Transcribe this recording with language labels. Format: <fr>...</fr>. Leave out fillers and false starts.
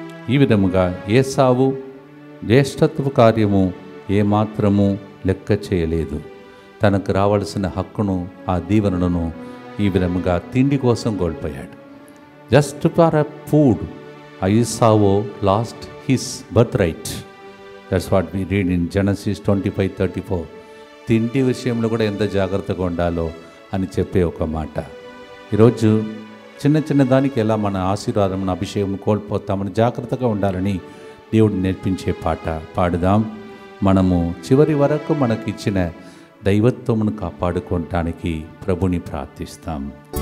<te>ఈ విధముగా ఏసావు జ్యేష్ఠత్వ కార్యము ఏమాత్రము లెక్క చేయలేదు. తనకు రావాల్సిన హక్కును, ఆ దీవెనలను ఈ విధముగా తిండి కోసం కోల్పోయాడు.</te> <en>Just for a food Esau lost his birthright. That's what we read in Genesis 25:34.</en> <te>తిండి విషయంలో కూడా ఎంత జాగ్రత్తగా ఉండాలో అని చెప్పే ఒక మాట. ఈరోజు చిన్న చిన్న దానికి ఎలా మన ఆశీర్వాదం, మన అభిషేకం కోల్పోతామని జాగ్రత్తగా ఉండాలని దేవుడు నేర్పించే పాట పాడుదాం. మనము చివరి వరకు మనకిచ్చిన దైవత్వమును కాపాడుకోవటానికి ప్రభుని ప్రార్థిస్తాం.</te>